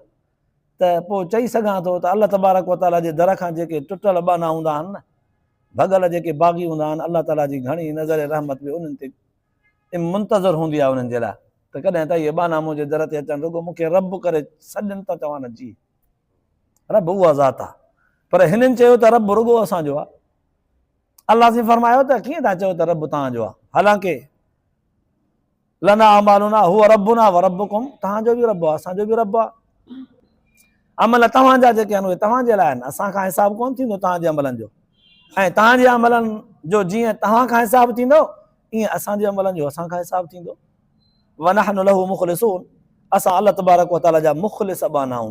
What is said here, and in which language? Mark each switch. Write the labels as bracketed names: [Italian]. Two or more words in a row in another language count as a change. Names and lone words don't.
[Sindhi] त पोइ चई सघां थो त [Arabic] الله تبارك وتعالى [Sindhi] जे दर खां जेके टुटल बाना हूंदा आहिनि न, भॻल जेके बाग़ी हूंदा आहिनि, अलाह ताला जी घणी नज़र रहमत बि उन्हनि ते मुंतज़र हूंदी आहे उन्हनि जे लाइ। त कॾहिं त इहे बाना मुंहिंजे दर ते अचनि, रुॻो मूंखे रब करे सॾनि था चवनि, जी रब उहा ज़ात आहे, पर हिननि चयो त रब रुॻो असांजो आहे। अलाह से फरमायो त कीअं था चओ त रब तव्हांजो आहे, हालांकि [Arabic] لنا أعمالنا هو ربنا وربكم, [Sindhi] तव्हांजो बि रब आहे, असांजो बि रब आहे। अमल तव्हांजा जेके आहिनि उहे तव्हांजे लाइ आहिनि, असांखां हिसाब कोन थींदो तव्हांजे अमलनि जो, ऐं तव्हांजे अमलनि जो जीअं तव्हां खां हिसाब थींदो, ईअं असांजे अमलनि जो असांखां हिसाब थींदो। [Arabic] ونحن له مخلصون, [Sindhi] असां [Arabic] الله تبارك وتعالى [Sindhi] जा मुख़लिस बाना आहियूं।